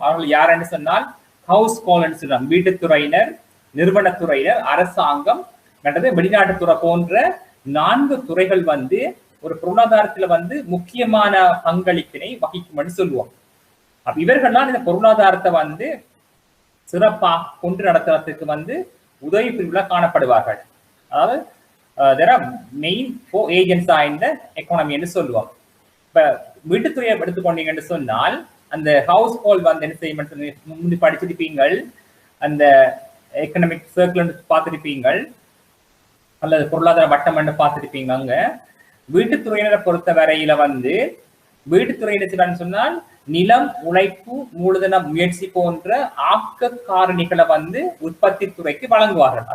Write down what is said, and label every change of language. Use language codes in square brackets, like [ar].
[ta] அவர்கள் யாருன்னு சொன்னால் ஹவுஸ் ஹோல்டர்னு சொல்லுவாங்க. வீட்டுத்துறையினர், நிறுவனத்துறையினர், அரசாங்கம், அல்லது வெளிநாட்டுத்துறை போன்ற 4 துறைகள் வந்து ஒரு பொருளாதாரத்துல வந்து முக்கியமான பங்களிப்பினை வகிக்கும்னு சொல்லுவோம். அப்ப இவர்கள்லாம் இந்த பொருளாதாரத்தை வந்து சிறப்பாக கொண்டு நடத்துறதுக்கு வந்து உதவி பிரிவுல காணப்படுவார்கள். அதாவது [en] there are main 4 agents in the economy [ta] என்று சொல்லுவோம். இப்ப வீட்டுத்துறையை எடுத்துக்கொண்டீங்கன்னு சொன்னால் அந்த ஹவுஸ் ஹோல்ட் வந்து என்ன செய்யும், முந்தி படிச்சிருப்பீங்கள், அந்த எக்கனாமிக் சர்க்கிள் பார்த்திருப்பீங்கள், அல்லது பொருளாதார வட்டம் பார்த்திருப்பீங்க. அங்க வீட்டுத்துறையினரை பொறுத்த வரையில வந்து வீட்டுத்துறையினர் சொன்னால் நிலம், உழைப்பு, மூலதன முயற்சி போன்ற ஆக்க காரணிகளை வந்து உற்பத்தி துறைக்கு வழங்குவார்கள்.